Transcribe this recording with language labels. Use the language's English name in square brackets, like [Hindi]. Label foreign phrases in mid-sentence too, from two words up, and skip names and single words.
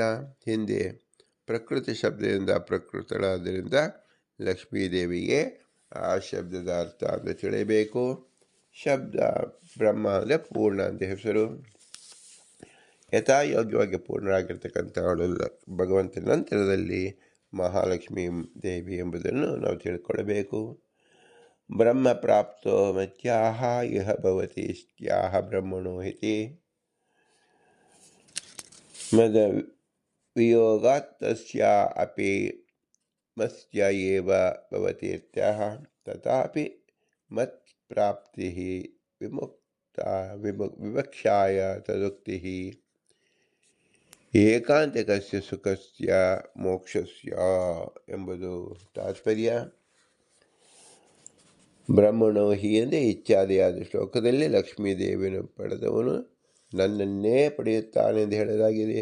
[Kannada] ಹಿಂದೆ ಪ್ರಕೃತಿ ಶಬ್ದದಿಂದ ಪ್ರಕೃತಳಾದ್ದರಿಂದ ಲಕ್ಷ್ಮೀದೇವಿಗೆ ಆ ಶಬ್ದದ ಅರ್ಥ ಅಂತ ತಿಳಿಯಬೇಕು. ಶಬ್ದ ಬ್ರಹ್ಮ ಅಂದರೆ ಪೂರ್ಣ ಅಂತ ಹೆಸರು. ಯಥಾಯೋಗ್ಯವಾಗಿ ಪೂರ್ಣರಾಗಿರ್ತಕ್ಕಂಥವಳು ಭಗವಂತನ ನಂತರದಲ್ಲಿ ಮಹಾಲಕ್ಷ್ಮೀ ದೇವಿ ಎಂಬುದನ್ನು ನಾವು ತಿಳ್ಕೊಳ್ಳಬೇಕು. [Sanskrit] ಬ್ರಹ್ಮ ಪ್ರಾಪ್ತೋ ಮತ್ಯಾಹ ಇಹ ಭವತಿ ಇತ್ಯಾಹ ಬ್ರಹ್ಮಣೋ ಇತಿ ಮದ ವಿಯೋಗಾತ್ ತಸ್ಯಾ ಅಪಿ ಮತ್ಯ ಏವ ಭವತಿ ಇತ್ಯಾಹ ತಥಾಪಿ ಮತ್ ಪ್ರಾಪ್ತಿ ವಿವಕ್ಷಾಯ ತದುಕ್ತಿ ಏಕಾಂತಿಕಸ್ಯ ಸುಖಸ್ಯ ಮೋಕ್ಷಸ್ಯ ಎಂಬುದು ತಾತ್ಪರ್ಯ. [Kannada] ಬ್ರಹ್ಮಣೋ ಹಿ ಎಂದೇ ಇತ್ಯಾದಿಯಾದ ಶ್ಲೋಕದಲ್ಲಿ ಲಕ್ಷ್ಮೀದೇವಿಯನ್ನು ಪಡೆದವನು ನನ್ನನ್ನೇ ಪಡೆಯುತ್ತಾನೆ ಎಂದು ಹೇಳಲಾಗಿದೆ.